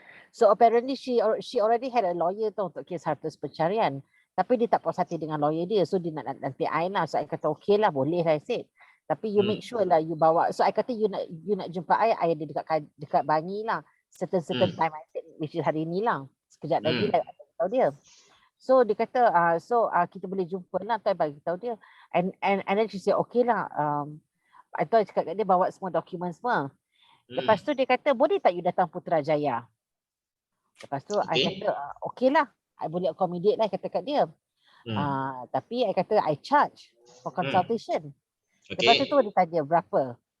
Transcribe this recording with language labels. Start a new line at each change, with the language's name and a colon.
English: So apparently she already had a lawyer
Malay: tau untuk kes harta pencarian. Tapi dia tak puas hati dengan lawyer dia, so dia nak nanti I lah. So I kata okay lah, boleh lah I said. Tapi
English: you make sure
Malay: lah you bawa. So I kata you nak jumpa I ada dekat Bangi lah.
English: Certain time I said, which is
Malay: hari ni lah. Sekejap lagi lah I tahu dia. So dia kata kita boleh jumpa lah, tu I bagi tahu dia.
English: And then she said okay lah.
Malay: I tahu cakap kat dia bawa semua dokumen semua. Lepas tu dia kata boleh tak you datang Putrajaya? Lepas tu I kata okay lah. I boleh accommodate lah kata kat dia. Tapi I kata
English: I charge for consultation.
Malay: Lepas tu dia tanya berapa.